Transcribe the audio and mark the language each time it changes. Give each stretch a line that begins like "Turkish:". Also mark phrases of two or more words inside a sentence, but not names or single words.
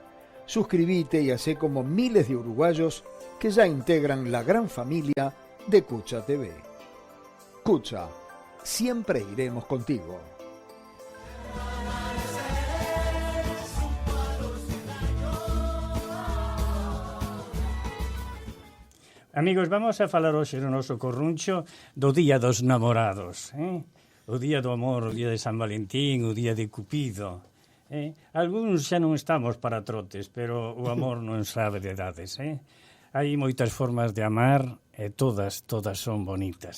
Spanish: Suscríbete y hacé como miles de uruguayos que ya integran la gran familia de Cucha TV. Cucha, siempre iremos contigo.
Galician: Amigos, vamos a falar hoxe no noso corruncho do Día dos Namorados, o Día do Amor, o Día de San Valentín, o Día de Cupido. Algúns xa non estamos para trotes, pero o amor non sabe de edades. Hai moitas formas de amar e todas son bonitas.